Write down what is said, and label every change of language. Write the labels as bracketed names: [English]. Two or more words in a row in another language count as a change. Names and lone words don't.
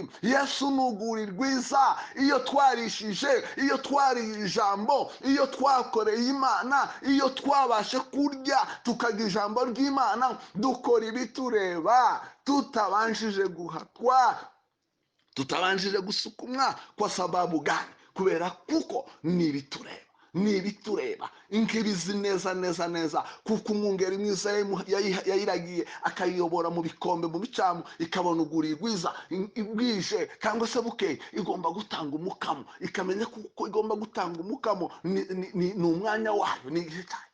[Kinyarwanda] Yesu ni urwuri rwiza. Iyo twarishije, iyo twariye ijambo, iyo twakoreye Imana, iyo twabashe kurya tukagira ijambo ry'Imana, dukora ibitureba, tutabanjije guhatwa, tutabanjije gusukumwa. [Swahili] Kwa sababu gani? [Kinyarwanda] Kubera kuko nibitureba inkibizi neza, kuko umwungeri mwiza yayiragiye akayiyobora mu bikombe, mu bicamu, ikabona urwuri rwiza. Bwije cyangwa se bukeye igomba gutanga umukamo, ikamenya kuko igomba gutanga umukamo, ni umwanya wayo, ni igihe cyayo.